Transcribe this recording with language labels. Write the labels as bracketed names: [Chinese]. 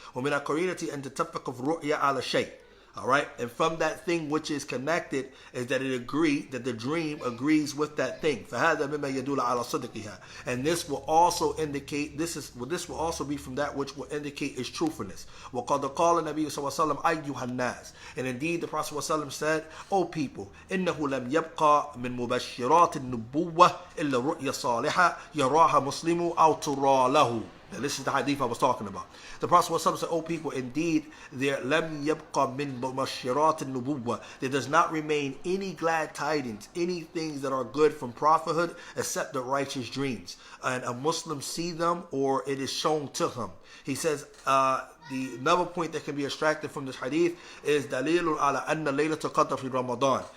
[Arabic] وَمِنَ الْقَرِينَةِ أَن تَتَّفِقَ الرُّؤْيَا عَلَى شَيْءٍ. [English] All right, and from that thing which is connected is that that the dream agrees with that thing. [Arabic] فَهَذَا مِمَّا يَدُولَ عَلَى صِدْقِهَا. [English] And this will also indicate, this will also be from that which will indicate its truthfulness. [Arabic] وَقَدْ قَالَ النَّبِيُّ صلى الله عليه وسلم أَيُّهَا النَّاسِ. [English] And indeed the Prophet ﷺ said, O people, [Arabic] إِنَّهُ لَمْ يَبْقَى مِن مُبَشِّرَاتِ النُّبُوَّةِ إِلَّا رُؤْيَا صَالِحَةً يَرَاهَا مُسْلِمٌ أَوْ تُرَى لَهُ. [English] Now, this is the hadith I was talking about. The Prophet ﷺ said, O people, indeed, there [Arabic] لَمْ يَبْقَى مِن مُبَشِّرَاتِ النُّبُوَّةِ. [English] There does not remain any glad tidings, any things that are good from prophethood, except the righteous dreams. And a Muslim see them, or it is shown to him. He says, the another point that can be extracted from this hadith is [Arabic] dalilun ala anna Laylatul Qadr fi Ramadan.